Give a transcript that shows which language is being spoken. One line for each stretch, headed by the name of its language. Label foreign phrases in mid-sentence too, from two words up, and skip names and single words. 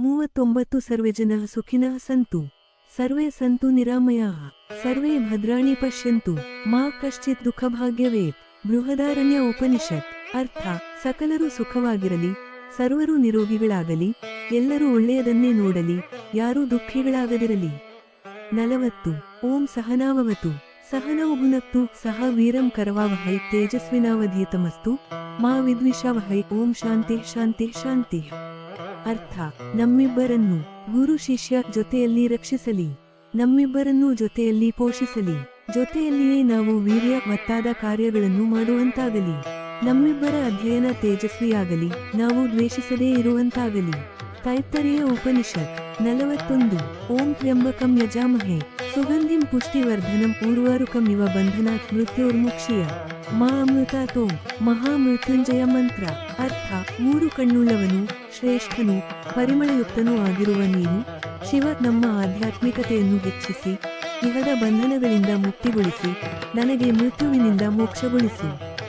Sanskrit: 39 ಸರ್ವೇ ಜನಃ ಸುಖಿನಃ ಸಂತು ಸರ್ವೇ ಸಂತು ನಿರಾಮಯಾಃ ಸರ್ವೇ ಭದ್ರಾಣಿ ಪಶ್ಯಂತು ಮಾ ಕಶ್ಚಿತ್ ದುಃಖಭಾಗ್ಯವೇತ್. ಬೃಹದಾರಣ್ಯ ಉಪನಿಷತ್.
Kannada: ಅರ್ಥ: ಸಕಲರು ಸುಖವಾಗಿರಲಿ, ಸರ್ವರು ನಿರೋಗಿಗಳಾಗಲಿ, ಎಲ್ಲರೂ ಒಳ್ಳೆಯದನ್ನೇ ನೋಡಲಿ, ಯಾರೂ ದುಃಖಿಗಳಾಗದಿರಲಿ. 40.
Sanskrit: ಓಂ ಸಹನಾವವತು ಸಹನೌ ಭುನಕ್ತು ಸಹ ವೀರಂ ಕರವಾವಹೈ ತೇಜಸ್ವಿನಾವಧೀತಮಸ್ತು ಮಾ ವಿದ್ವಿಷಾವಹೈ. ಓಂ ಶಾಂತಿ ಶಾಂತಿ ಶಾಂತಿ.
Kannada: ಅರ್ಥ: ನಮ್ಮಿಬ್ಬರನ್ನು ಗುರು ಶಿಷ್ಯ ಜೊತೆಯಲ್ಲಿ ರಕ್ಷಿಸಲಿ, ನಮ್ಮಿಬ್ಬರನ್ನೂ ಜೊತೆಯಲ್ಲಿ ಪೋಷಿಸಲಿ, ಜೊತೆಯಲ್ಲಿಯೇ ನಾವು ವೀರ್ಯ ಒತ್ತಾದ ಕಾರ್ಯಗಳನ್ನು ಮಾಡುವಂತಾಗಲಿ, ನಮ್ಮಿಬ್ಬರ ಅಧ್ಯಯನ ತೇಜಸ್ವಿಯಾಗಲಿ, ನಾವು ದ್ವೇಷಿಸದೇ ಇರುವಂತಾಗಲಿ. ತೈತ್ತರೀಯ ಉಪನಿಷತ್. 41.
Sanskrit: ಓಂ ತ್ರ್ಯಂಬಕಂ ಯಜಾಮಹೇ ಸುಗಂಧಿಂ ಪುಷ್ಟಿವರ್ಧನಂ ಉರ್ವಾರುಕಂ ಇವ ಬಂಧನಾತ್ ಮೃತ್ಯೋರ್ಮುಕ್ಷೀಯ ಮಾ ಅಮೃತಾತೋಂ. ಮಹಾಮೃತ್ಯುಂಜಯ ಮಂತ್ರ.
Kannada: ಅರ್ಥ: ಮೂರು ಕಣ್ಣುಳ್ಳವನು, ಶ್ರೇಷ್ಠನೂ ಪರಿಮಳಯುಕ್ತನೂ ಆಗಿರುವ ನೀನು ಶಿವ, ನಮ್ಮ ಆಧ್ಯಾತ್ಮಿಕತೆಯನ್ನು ಹೆಚ್ಚಿಸಿ, ಇಹದ ಬಂಧನಗಳಿಂದ ಮುಕ್ತಿಗೊಳಿಸಿ, ನನಗೆ ಮೃತ್ಯುವಿನಿಂದ ಮೋಕ್ಷಗೊಳಿಸು.